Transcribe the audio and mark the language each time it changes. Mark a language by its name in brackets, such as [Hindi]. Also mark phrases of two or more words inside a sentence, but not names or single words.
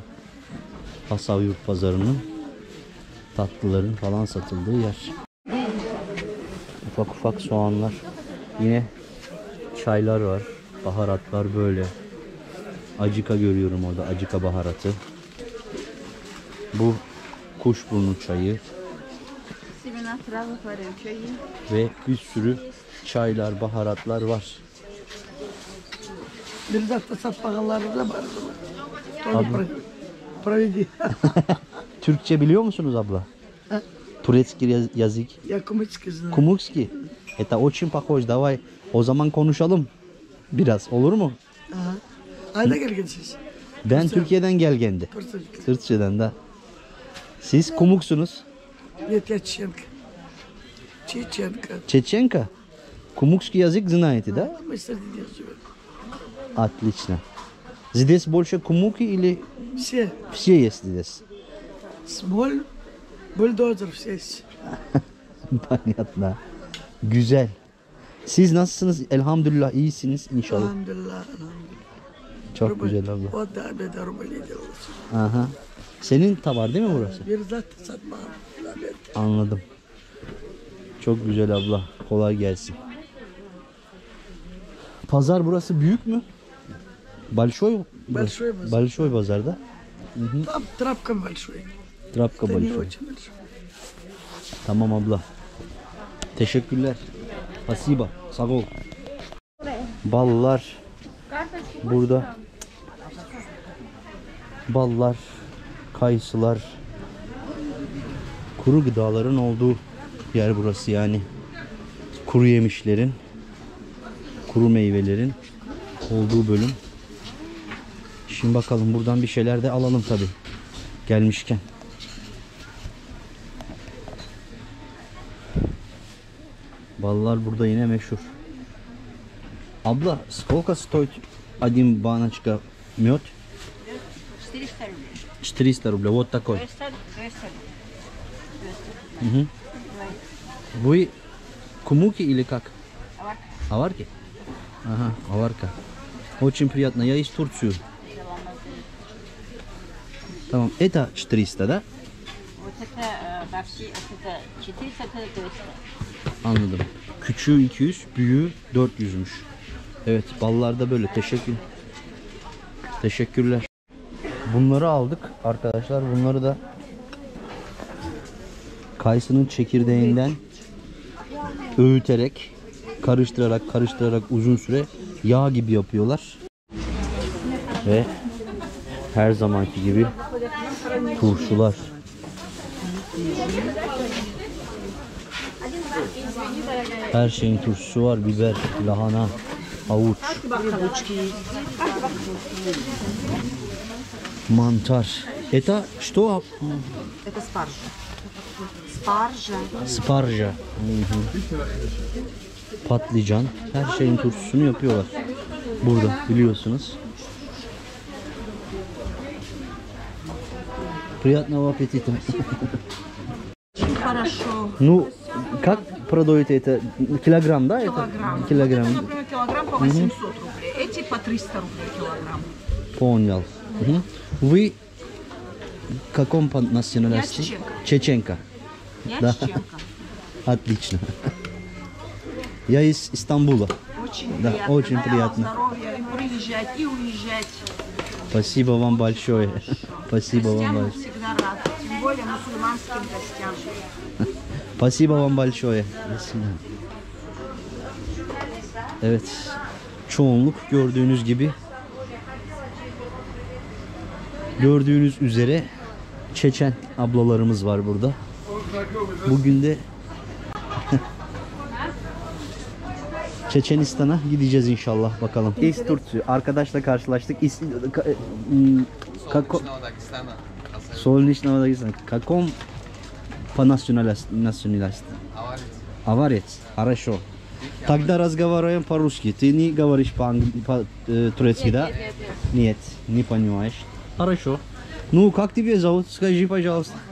[Turkish] Hasavyurt pazarının tatlıların falan satıldığı yer. Ufak ufak soğanlar. Yine çaylar var. Baharatlar böyle. Acika görüyorum orada. Acika baharatı. Bu kuşburnu çayı. [Russian] Семена сразу варим, чаи. [Turkish] Ve bir sürü çaylar, baharatlar var. Bir dakika satmagaları da var. Abla. [Russian] Проведи. [Turkish] Türkçe biliyor musunuz abla? [Russian] Турецкий язык. Я кумыцкий знаю. [Turkish] Kumukski. [Russian] Это очень похож. Давай [Turkish] o zaman konuşalım biraz. Olur mu? [Kumyk] Ага. Ayda gelgensiz. [Turkish] Ben Türkiye'den gelgendi. [Russian] Просто [Turkish] Türkçeden de. Siz kumuksunuz. [Russian] нет, я чеченка. Чеченка. Чеченка. Kumukski язык знаете, да? Мы среди них живем. Отлично. Здесь больше кумуки или Все. все есть здесь? Смоль, бульдозер все есть. Понятно. [Turkish] Güzel. Siz nasılsınız? Elhamdülillah iyisiniz inşallah. Elhamdülillah, elhamdülillah. Çok güzel abla. O da bir de Rumeli diyoruz. Aha. Senin tavar değil mi burası? Bir zat satmam. Anladım. Çok güzel abla. Kolay gelsin. Pazar burası büyük mü? [Russian] Большой? Большой базар. Большой базарда. Там трапка большой. Trapka Это не большой. очень большой. [Turkish] Tamam abla. Teşekkürler. Спасибо. Sağ ol. Ballar. Burada. Ballar. Kayısılar. Kuru gıdaların olduğu yer burası yani. Kuru yemişlerin, kuru meyvelerin olduğu bölüm. Şimdi bakalım buradan bir şeyler de alalım tabi. Gelmişken. Ballar burada yine meşhur. Abla, [Russian] сколько стоит один баночка мед? 400 рублей. 400 рублей. Вот такой. 200. Угу. Вы кумуки или как? Аварка. Аварки? Ага, аварка. Очень приятно. Я из Турции. Tamam. Это 400, да? Вот это во все, вот это 400, это 200. [Turkish] Anladım. Küçüğü 200, büyüğü 400'müş. Evet, ballar da böyle. Teşekkürler. Bunları aldık arkadaşlar. Bunları da kayısının çekirdeğinden öğüterek, karıştırarak uzun süre yağ gibi yapıyorlar. Ve her zamanki gibi turşular. Her şeyin turşusu var. Biber, lahana, havuç, mantar. [Russian] Это что? Это спаржа. Спаржа. [Turkish] Sparja. Patlıcan. Her şeyin turşusunu yapıyorlar. Burada biliyorsunuz. [Russian] Приятного аппетита. Хорошо. Ну, как продаете это? Килограмм, да? Килограмм. Это? Килограмм. Вот это, например, килограмм по 800 рублей. Эти по 300 рублей килограмм. Понял. Мгм. Вы каком по национальности? Я Чеченка. Я Да. чеченка. Отлично. Я из Стамбула. Очень Да, приятно. очень Дай вам приятно. здоровья и приезжать, и уезжать. Спасибо вам большое. Спасибо вам Гостям мы большое. всегда рады. Тем более мусульманским гостям. Спасибо вам большое. До свидания. [Turkish] Evet. Çoğunluk gördüğünüz gibi. Gördüğünüz üzere Çeçen ablalarımız var burada. Bugün de Çeçenistan'a gideceğiz inşallah bakalım. İz Türkçü arkadaşla karşılaştık. [Russian] Солнечного Дагестана. Каком по национальности? Аварец. Хорошо. Тогда разговариваем по-русски. Ты не говоришь по-турецки, да? Нет, не понимаешь. Хорошо. Ну, как тебя зовут? Скажи, пожалуйста.